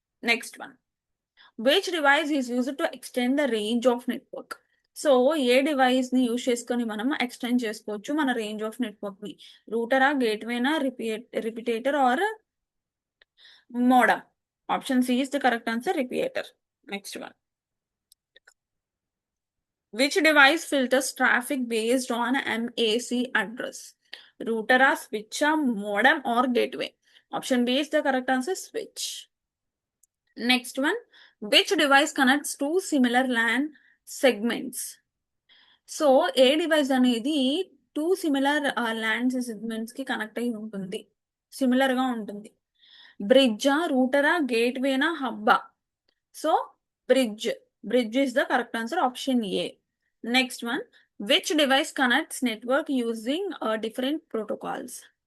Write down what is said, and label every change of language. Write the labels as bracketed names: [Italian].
[English] Next one, which device is use to extend the range of network. [Telugu] So ఏ device ని use చేసుకొని మనం extend చేసుకోవచ్చు మన range of network ని. రూటరా, గేట్వేనా, రిపీటేటర్ are modem. [English] Option C is the correct answer, repeater. Next one, which device filters traffic based on MAC address. Router, switch, modem or gateway. Option B is the correct answer, switch. Next one, which device connects two similar LAN segments. [Telugu] So ఏ device అనేది two similar land segments కి connect అయి ఉంటుంది, similar గా ఉంటుంది. బ్రిడ్జా, రూటరా, గేట్వేనా, హబ్బా. [English] So bridge is the correct answer, option A. Next one, which device connects network using different protocols.